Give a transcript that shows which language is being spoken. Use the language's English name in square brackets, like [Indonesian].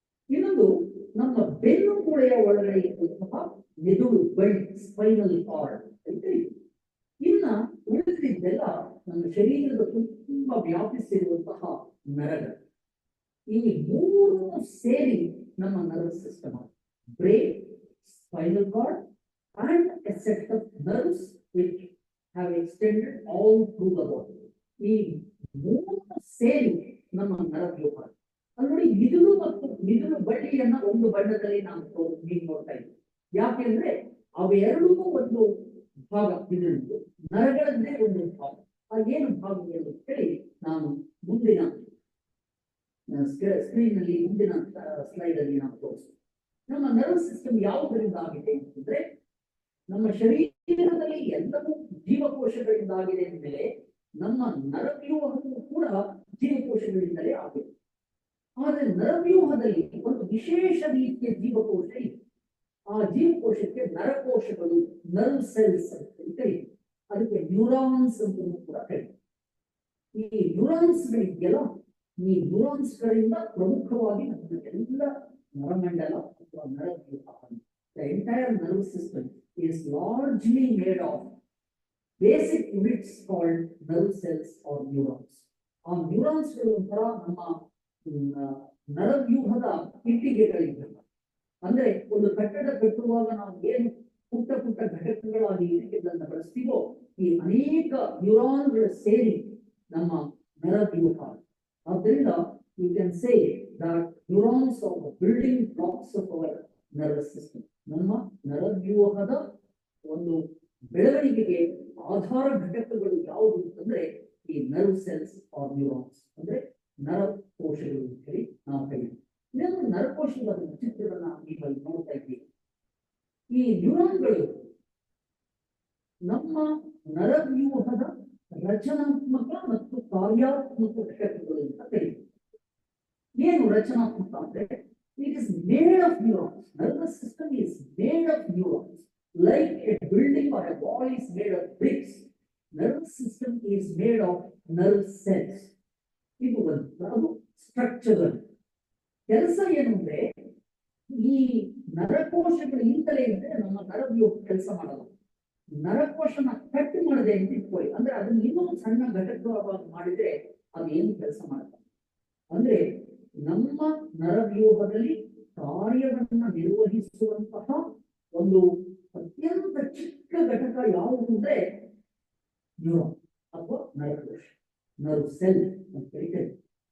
[Kannada] ಇನ್ನೊಂದು ನಮ್ಮ ಬೆನ್ನು ಮೂಳೆಯ ಒಳಗಡೆ ಇರುವಂತಹ ಮೆದುಳು, ಸ್ಪೈನಲ್ ಕಾರ್ಡ್ ಅಂತ ಇದೆ. ಇನ್ನ ಉಳಿದಿದ್ದೆಲ್ಲ ನಮ್ಮ ಶರೀರದ ತುಂಬಾ ವ್ಯಾಪಿಸಿರುವಂತಹ ನರಗಳು. ಈ ಮೂರು ಸೇರಿ ನಮ್ಮ nervous system. [English] brain, spinal cord, and a set of nerves which have extended all through the body. [Kannada] ಈ ಮೂರು ಸೇರಿ ನಮ್ಮ ನರವ್ಯೂಹ. ಅಲ್ಲಿ ನೋಡಿ, ಮಿದುಳು ಮತ್ತು ಮಿದುಳು ಬಳ್ಳಿಯನ್ನ ಒಂದು ಬಣ್ಣದಲ್ಲಿ ನಾವು ನೋಡ್ತಾ ಇದ್ದೀವಿ. ಯಾಕೆಂದ್ರೆ ಅವೆರಡೂ ಒಂದು ಭಾಗ ಮಿದುಳು, ನರಗಳದ್ದೇ ಒಂದು ಭಾಗ. ಅದೇನು ಭಾಗಗಳು ಹೇಳಿ ನಾನು ಮುಂದಿನ ಸ್ಕ್ರೀನ್ ನಲ್ಲಿ ಮುಂದಿನ ಸ್ಲೈಡ್ ಅಲ್ಲಿ ನಾವು ತೋರಿಸ್ತೀವಿ. ನಮ್ಮ ನರ್ವ್ ಸಿಸ್ಟಮ್ ಯಾವುದರಿಂದ ಆಗಿದೆ ಅಂತಂದ್ರೆ, ನಮ್ಮ ಶರೀರದಲ್ಲಿ ಎಲ್ಲವೂ ಜೀವಕೋಶಗಳಿಂದ ಆಗಿದೆ ಅಂದಮೇಲೆ ನಮ್ಮ ನರವ್ಯೂಹವು ಕೂಡ ಜೀವಕೋಶಗಳಿಂದಲೇ ಆಗಿದೆ. ಆದರೆ ನರವ್ಯೂಹದಲ್ಲಿ ಒಂದು ವಿಶೇಷ ರೀತಿಯ ಜೀವಕೋಶ ಇದೆ. ಆ ಜೀವಕೋಶಕ್ಕೆ ನರಕೋಶಗಳು, ನರ್ವ್ ಸೆಲ್ಸ್ ಅಂತ ಕರೀತೀವಿ. ಅದಕ್ಕೆ ನ್ಯೂರಾನ್ಸ್ ಅಂತ ಕೂಡ ಕರೀತೀವಿ. ಈ ನ್ಯೂರಾನ್ಸ್ ಗಳಿಗೆಲ್ಲ, ಈ ನ್ಯೂರಾನ್ಸ್ ಗಳಿಂದ ಪ್ರಮುಖವಾಗಿ ನಮ್ಮ ಎಲ್ಲ ನರಮಂಡಲ ಅಥವಾ ನರವ್ಯೂಹ, [English] the entire nervous system is largely made of basic units called nerve cells or neurons. [Kannada] ಆ ನ್ಯೂರಾನ್ಸ್ ಗಳು ಒಂಥರ ನಮ್ಮ ನರವ್ಯೂಹದ ಇಟ್ಟಿಗೆಗಳಿವೆ. ಅಂದ್ರೆ ಒಂದು ಕಟ್ಟಡ ಕಟ್ಟುವಾಗ ನಾವು ಏನು ಪುಟ್ಟ ಪುಟ್ಟ ಘಟಕಗಳಾಗಿ ಇಟ್ಟಿಗೆಗಳನ್ನ ಬಳಸ್ತೀವೋ, ಈ ಅನೇಕ ನ್ಯೂರಾನ್ಗಳು ಸೇರಿ ನಮ್ಮ ನರವ್ಯೂಹ. ಆದ್ದರಿಂದ [English] you can say that neurons are the building blocks of our nervous system. [Kannada] ನಮ್ಮ ನರವ್ಯೂಹದ ಒಂದು ಬೆಳವಣಿಗೆಗೆ ಆಧಾರ ಘಟಕಗಳು ಯಾವುದು ಅಂತಂದ್ರೆ ಈ ನರ್ವ್ ಸೆಲ್ಸ್ ಆರ್ ನ್ಯೂರಾನ್ಸ್, ಅಂದ್ರೆ ನರಕೋಶಗಳು ಅಂತ ಹೇಳಿ ನಾವು ಕರೀತೀವಿ. ಇದನ್ನು ನರಕೋಶದ ಚಿತ್ರಗಳನ್ನ ನೀವಲ್ಲಿ ನೋಡ್ತಾ ಇದ್ದೀವಿ. ಈ ನ್ಯೂರಾನ್ಗಳು ನಮ್ಮ ನರವ್ಯೂಹದ ರಚನಾತ್ಮಕ ಮತ್ತು ಕಾರ್ಯಾತ್ಮಕ ಘಟಕಗಳು ಅಂತ ಕರೀತೀವಿ. ಏನು ರಚನಾತ್ಮಕ ಅಂದ್ರೆ, [English] it is made of neurons. Nervous system is made of neurons. Like a building or a wall is made of bricks, nervous system is made of nerve cells. [Kannada] ಇದು ಒಂದು ಸ್ಟ್ರಕ್ಚರಲ್ ಕೆಲಸ. ಏನು ಅಂದ್ರೆ, ಈ ನರಕೋಶಗಳಿಂದಲೇ ಇದ್ರೆ ನಮ್ಮ ನರವ್ಯೂಹ ಕೆಲಸ ಮಾಡಲ್ಲ. ನರಕೋಶನ ಕಟ್ ಮಾಡದೆ ಅಂತ ಇಟ್ಕೊಳ್ಳಿ, ಅಂದ್ರೆ ಅದನ್ನ ಇನ್ನೊಂದು ಸಣ್ಣ ಘಟಕವಾಗಿ ಮಾಡಿದ್ರೆ ಅದು ಏನು ಕೆಲಸ ಮಾಡಲ್ಲ. ಅಂದ್ರೆ ನಮ್ಮ ನರವ್ಯೂಹದಲ್ಲಿ ಕಾರ್ಯವನ್ನ ನಿರ್ವಹಿಸುವಂತಹ ಒಂದು ಅತ್ಯಂತ ಚಿಕ್ಕ ಘಟಕ ಯಾವುದು ಅಂದ್ರೆ ನ್ಯೂರಾನ್ ಅಥವಾ ನರಕೋಶ, ನರ್ವ್ ಸೆಲ್ ಅಂತ ಕರೀತೇವೆ.